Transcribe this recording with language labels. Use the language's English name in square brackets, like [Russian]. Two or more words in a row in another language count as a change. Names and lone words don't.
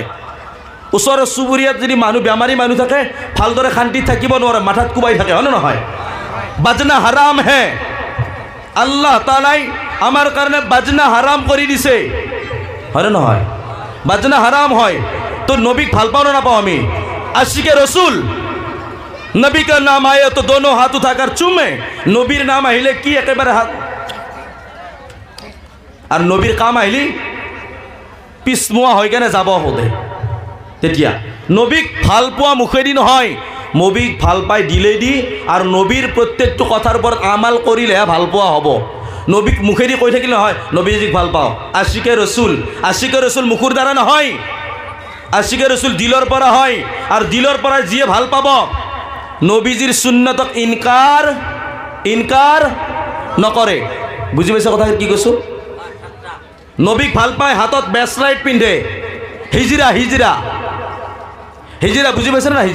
[Assamese] ওচৰৰ চুবুৰীয়াত যদি মানুহ বেমাৰী মানুহ থাকে, ভালদৰে শান্তিত থাকিব নোৱাৰে, মাথাত কোবাই থাকে, হয় নে নহয়? বাজনা হাৰাম হে, আল্লাহ তাআলাই আমাৰ কাৰণে বাজনা হাৰাম কৰি দিছে, হয় নে নহয়? বাজনা হাৰাম হয়। তো নবীক ভাল পাওঁ না নাপাওঁ আমি? [Urdu] عاشقِ رسول، نبی کا نام آئے تو دونوں ہاتھ اٹھاکر چومے. [Assamese] নবীর নাম আহিলে কি একেবারে হাত, আর নবীর কাম আহিলে পিছমোৱা হৈ কেনে যাব হোদে। তেতিয়া নবীক ভাল পোৱা মুখেদি নহয়, নবীক ভাল পাই দিলে দি, আৰু নবীৰ প্ৰত্যেকটো কথাৰ ওপৰত আমাল কৰিলেহে ভাল পোৱা হ'ব। নবীক মুখেদি কৈ থাকিলে নহয় নবীজিক ভাল পাওঁ। [Urdu] عاشقِ رسول, عاشقِ رسول [Assamese] মুখৰ দ্বাৰা নহয়, [Urdu] عاشقِ رسول [Assamese] দিলৰ পৰা হয়। আৰু দিলৰ পৰা যিয়ে ভাল পাব, নবীজিৰ সুন্নতক ইনকাৰ নকৰে। বুজি পাইছে কথা কি কৈছোঁ? নবীক ভাল পায়, হাতত বেচলাইট পিন্ধে, হিজৰা হিজৰা হিজৰা, বুজি পাইছে না?